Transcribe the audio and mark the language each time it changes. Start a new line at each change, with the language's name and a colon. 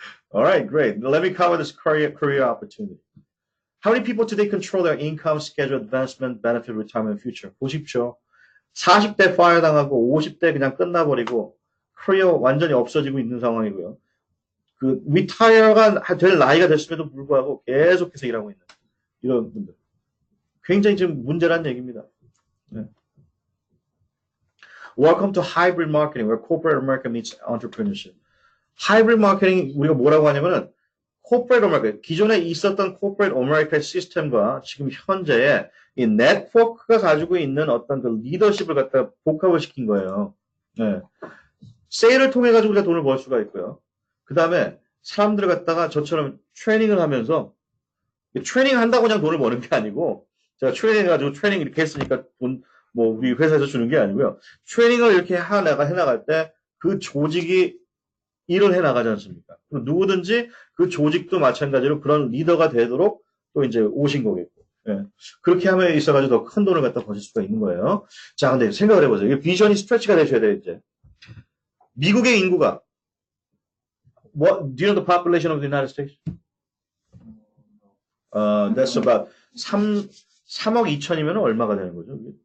English: All right, great. Let me cover this career opportunity. How many people today control their income, schedule, advancement, benefit, retirement, future?
Korean: 보십시오. 40대 파이어 당하고 50대 그냥 끝나버리고 커리어 완전히 없어지고 있는 상황이고요. 그 리타이어가 될 나이가 됐음에도 불구하고 계속해서 일하고 있는 이런 분들. 굉장히 지금 문제란 얘기입니다. 네.
English: Welcome to hybrid marketing, where corporate America meets entrepreneurship.
Korean: 하이브리드 마케팅 우리가 뭐라고 하냐면은 corporate America, 기존에 있었던 corporate America 시스템과 지금 현재의 이 네트워크가 가지고 있는 어떤 그 리더십을 갖다 복합을 시킨 거예요. 네. 세일을 통해 가지고 우리가 돈을 벌 수가 있고요. 그 다음에 사람들을 갖다가 저처럼 트레이닝을 하면서 트레이닝 한다고 그냥 돈을 버는 게 아니고 제가 트레이닝 해가지고 트레이닝 이렇게 했으니까 돈 뭐 우리 회사에서 주는 게 아니고요. 트레이닝을 이렇게 해나갈 때 그 조직이 일을 해나가지 않습니까? 누구든지 그 조직도 마찬가지로 그런 리더가 되도록 또 이제 오신 거겠고. 예. 그렇게 함에 있어가지고 더 큰 돈을 갖다 버실 수가 있는 거예요. 자, 근데 생각을 해보세요. 이게 비전이 스트레치가 되셔야 돼요, 이제. 미국의 인구가,
English: do you know the population of the United States? That's about
Korean: 3억 2천이면 얼마가 되는 거죠?